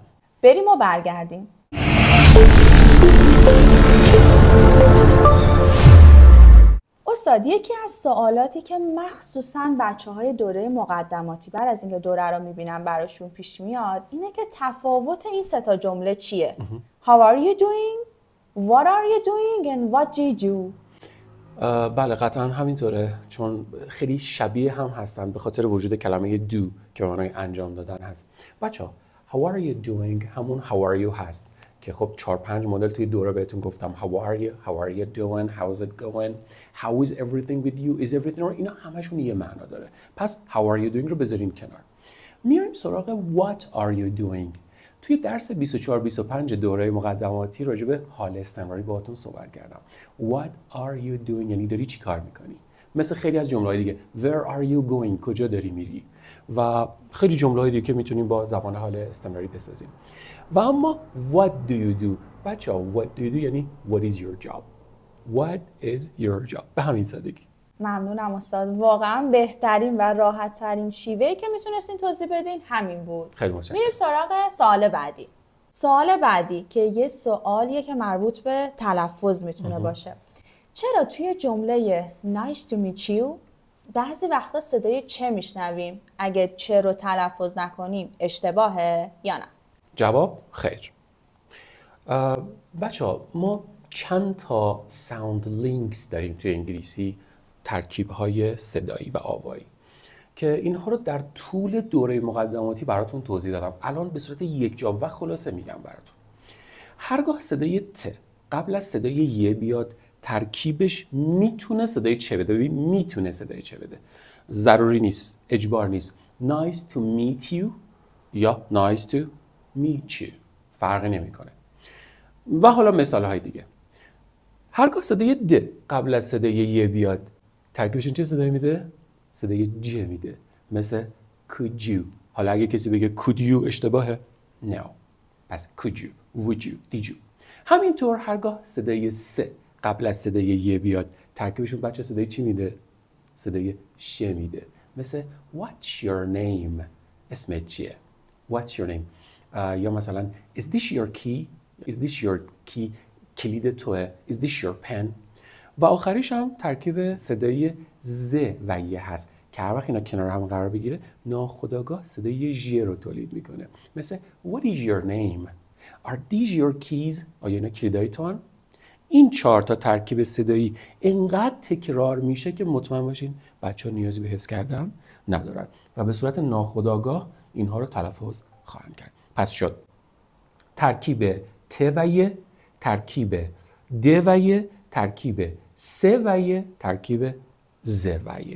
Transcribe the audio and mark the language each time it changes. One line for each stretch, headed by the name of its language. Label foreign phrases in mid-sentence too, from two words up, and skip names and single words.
Persian: بریم و برگردیم. استاد، یکی از سوالاتی که مخصوصاً بچه‌های دوره مقدماتی بعد از اینکه دوره رو می‌بینن براشون پیش میاد اینه که تفاوت این سه تا جمله چیه؟
English: How are you doing? What are you doing and what did you?
Persian: بله قطعا همینطوره، چون خیلی شبیه هم هستن به خاطر وجود کلمه do که به معنای انجام دادن هست.
English: بچه‌ها How are you doing همون How are you
Persian: هست که خب 4-5 مدل توی دوره بهتون گفتم
English: How are you, How are you doing, How's it going, How is everything with you, Is everything alright.
Persian: اینا همشون یه معنا داره. پس How are you doing رو بذاریم کنار. میایم سراغ
English: What are you doing.
Persian: توی درس 24-25 دوره مقدماتی راجع به حال استمراری باهاتون صحبت کردم.
English: What are you doing
Persian: یعنی داری چی کار میکنی؟ مثل خیلی از جمله‌های دیگه
English: Where are you going
Persian: کجا داری میری؟ و خیلی جمله‌های دیگه که میتونیم با زبان حال استمراری بسازیم. و اما
English: What do you do؟ بچه‌ها What do you do یعنی What is your job؟ What is your job؟
Persian: به همین سادگی. ممنونم استاد، واقعا بهترین و راحت ترین شیوهی که میتونستین توضیح بدین همین بود. خیلی متشکرم. میریم سراغ سوال بعدی. سوال بعدی که یه سوالیه که مربوط به تلفظ میتونه باشه. چرا توی جمله
English: nice to meet you
Persian: بعضی وقتا صدای چه میشنویم؟ اگه چه رو تلفظ نکنیم اشتباهه یا نه؟ جواب خیر. بچه‌ها ما چند تا ساوند لینکس داریم توی انگلیسی، ترکیب‌های صدایی و آوایی که اینها رو در طول دوره مقدماتی براتون توضیح دادم. الان به صورت یک جا و خلاصه میگم براتون. هرگاه صدای ت قبل از صدای ی بیاد ترکیبش میتونه صدای چه بده. ببین میتونه صدای چه بده، ضروری نیست، اجبار نیست.
English: Nice to meet you یا nice to meet you
Persian: فرقی نمیکنه. و حالا مثال های دیگه. هرگاه صدای د قبل از صدای ی بیاد ترکیبشون چه صدایی میده؟ صدای ج میده، مثل
English: could you.
Persian: حالا اگه کسی بگه
English: could you
Persian: اشتباهه؟ no.
English: پس could you, would you, did you.
Persian: همینطور هرگاه صدای س قبل از صدای ی بیاد ترکیبشون بچه صدای چی میده؟ صدای ش میده، مثل
English: what's your name.
Persian: اسمت چیه؟
English: what's your name.
Persian: یا مثلا
English: is this your key. is this your key.
Persian: کلید توه.
English: is this your pen.
Persian: و آخریش هم ترکیب صدای ز و ی هست که هر وقت اینا کنار هم قرار بگیره ناخودآگاه صدای ژ رو تولید میکنه، مثل
English: what is your name. are these your keys.
Persian: آیا اینا کلیدای تو هن؟ این 4 تا ترکیب صدایی انقدر تکرار میشه که مطمئن باشین بچه‌ها نیازی به حفظ کردن ندارن و به صورت ناخودآگاه اینها رو تلفظ خواهند کرد. پس شد ترکیب ت و ی، ترکیب د و ی، ترکیب س و ی، ترکیب ز و ی.